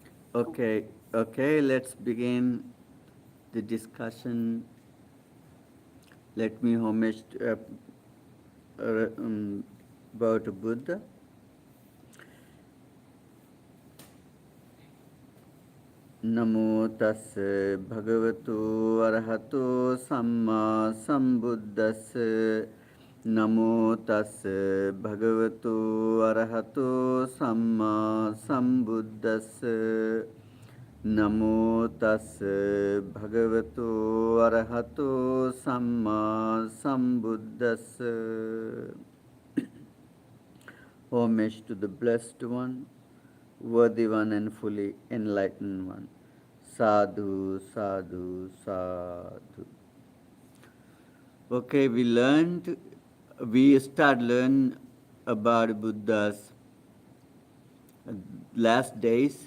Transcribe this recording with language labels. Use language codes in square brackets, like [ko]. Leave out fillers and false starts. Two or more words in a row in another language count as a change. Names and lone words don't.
[en] Okay, let's begin the discussion. Let me homage about Buddha. [pi] Namo tassa bhagavato arahato samma sambuddhassa. Namo tassa bhagavato arahato samma sambuddhassa. Namo tassa bhagavato arahato samma sambuddhassa. [en] Homage to the Blessed One, Worthy One and fully enlightened One. Sadhu, sadhu, sadhu. Okay, we start learn about Buddha's last days.